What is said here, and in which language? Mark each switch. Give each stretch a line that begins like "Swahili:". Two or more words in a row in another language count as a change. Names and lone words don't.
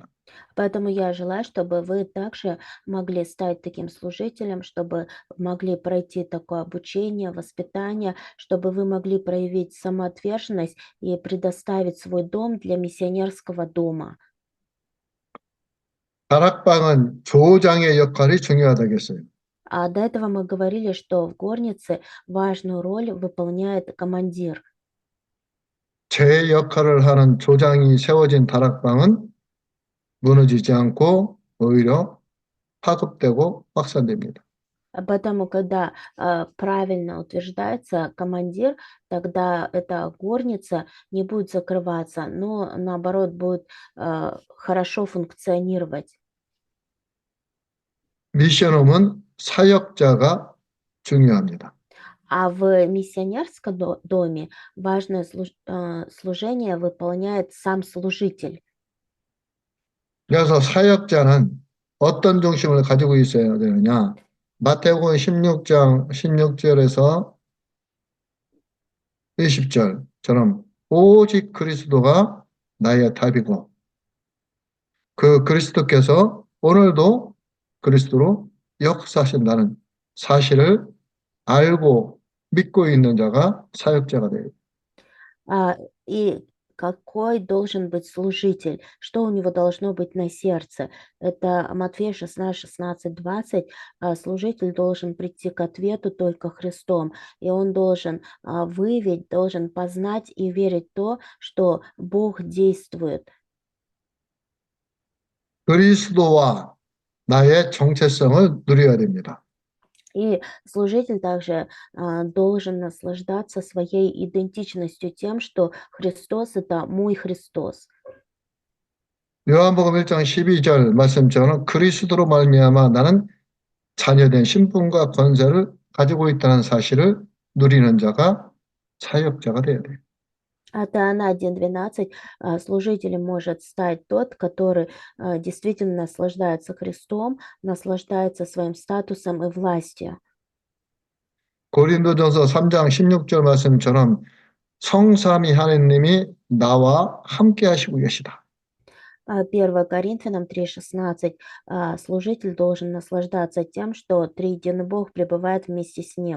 Russian: Поэтому я желаю, чтобы вы также могли стать таким служителем, чтобы могли пройти такое обучение, воспитание, чтобы вы могли проявить самоотверженность и предоставить свой дом для миссионерского дома.
Korean: 다락방은 조장의 역할이 중요하다겠어요.
Russian: А до этого мы говорили, что в горнице важную роль выполняет командир.
Korean: 제 역할을 하는 조장이 세워진 다락방은 무너지지 않고 오히려 파급되고 확산됩니다.
Russian: Поэтому, когда правильно утверждается командир, тогда эта горница не будет закрываться, но наоборот будет хорошо функционировать.
Korean: 미션홈은 사역자가 중요합니다.
Russian: А в миссионерском доме важное служение выполняет сам служитель.
Korean: 그래서 사역자는 어떤 중심을 가지고 있어야 되느냐? 마태복음 16장 16절에서 20절처럼 오직 그리스도가 나의 답이고 그 그리스도께서 오늘도 그리스도로 역사하신다는 사실을 알고 믿고 있는 자가 사역자가 돼요.
Russian: И какой должен быть служитель, что у него должно быть на сердце. Это Матфея 16:20. Служитель должен прийти к ответу только Христом, и он должен выявить, должен познать и верить в то, что Бог действует.
Korean: 그리스도와 나의 정체성을 누려야 됩니다.
Russian: И служитель также должен наслаждаться своей идентичностью тем, что Христос– это мой Христос.
Korean: 요한복음 1장 12절 말씀처럼 그리스도로 말미암아 나는 자녀된 신분과 권세를 가지고 있다는 사실을 누리는 자가 사역자가 되어야 돼요.
Russian: От Иоанна 1:12 служителем может стать тот, который действительно наслаждается Христом, наслаждается своим статусом и властью.
Korean: 고린도전서 3장 16절 말씀처럼 성삼위 하나님이 나와 함께 하시고 계시다.
Russian: 1 Коринфянам 3:16 служитель должен наслаждаться тем, что триединый Бог пребывает вместе с ним.